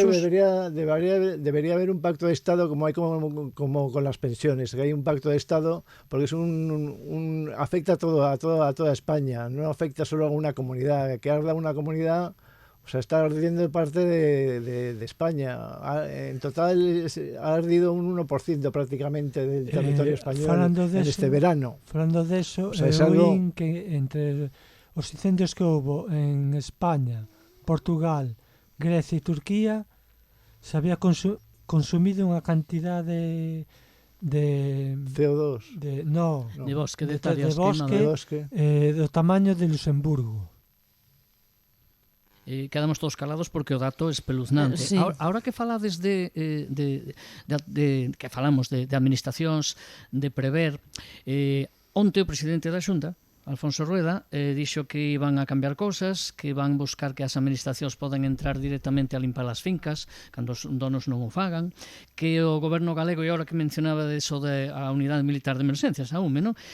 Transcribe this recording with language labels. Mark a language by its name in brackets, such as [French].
[Spanish] Yo creo que debería haber un pacto de Estado como hay como con las pensiones, que hay un pacto de Estado porque es afecta a toda España, no afecta solo a una comunidad, que arda una comunidad. O sea, está ardiendo parte de España. En total ha ardido un 1% prácticamente del territorio español en este verano. [Galician] Falando de eso, [Spanish] o sea, es algo [Galician] que entre os incendios que hubo en España, Portugal, Grecia e Turquía, se había consumido unha cantidad de CO2 de bosque, de bosque do tamaño de Luxemburgo. Quedamos todos calados porque o dato é espeluznante. Sí. Ahora que falades que falamos de administracións, de prever, onte o presidente da Xunta Alfonso Rueda, dixo que iban a cambiar cousas, que van buscar que as administracións poden entrar directamente a limpar as fincas, cando os donos non o fagan, que o goberno galego, e agora que mencionaba de eso de a unidade militar de emergencias, a UME, non?